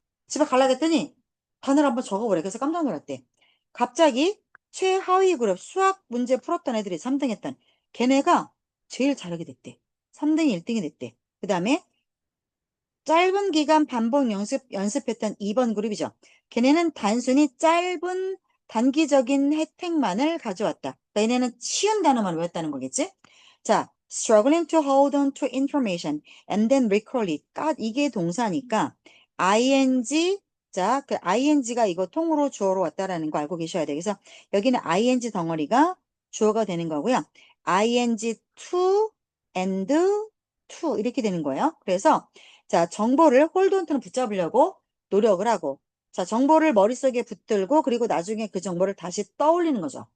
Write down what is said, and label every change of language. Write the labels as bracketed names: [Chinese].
[Korean] 집에 가려고 했더니 단어를 한번 적어보래. 그래서 깜짝 놀랐대. 갑자기 최하위 그룹 수학 문제 풀었던 애들이 3등 했던 걔네가 제일 잘하게 됐대. 3등이 1등이 됐대. 그 다음에 짧은 기간 반복 연습했던 2번 그룹이죠. 걔네는 단순히 짧은 단기적인 혜택만을 가져왔다. 그러니까 얘네는 쉬운 단어만 외웠다는 거겠지? [English] 자, struggling to hold on to information and then recall it. [Korean] 이게 동사니까 ing, 자, 그 ing가 이거 통으로 주어로 왔다라는 거 알고 계셔야 돼요. 그래서 여기는 ing 덩어리가 주어가 되는 거고요. ing to and to 이렇게 되는 거예요. 그래서 자, 정보를 홀드 온투는 붙잡으려고 노력을 하고 자, 정보를 머릿속에 붙들고 그리고 나중에 그 정보를 다시 떠올리는 거죠.